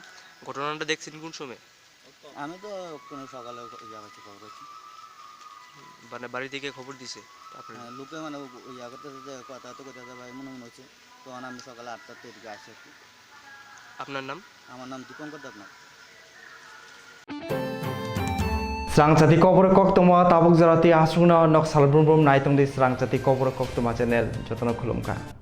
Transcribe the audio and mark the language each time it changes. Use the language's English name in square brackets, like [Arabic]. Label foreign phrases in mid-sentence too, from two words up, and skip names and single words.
[Bangla] ঘটনাটা দেখছেন কোন সময়? আমি তো কোনো সকালে যাচ্ছি খবর হচ্ছি, মানে বাড়ি থেকে খবর দিছে তারপরে লোকে মানে ইয়া করতেছে যে কথা তো কথা ভাই মনে হচ্ছে, তখন আমি সকালে 8টার দিকে আসি আর কি। আপনার নাম? আমার নাম দীপঙ্কর দেবনাথ। [Kok Borok] Srangchati Kokborok Koktwma tabuk jarati asungna nok salbrum naitung di Srangchati Kokborok Koktwma channel jotono khulumkha.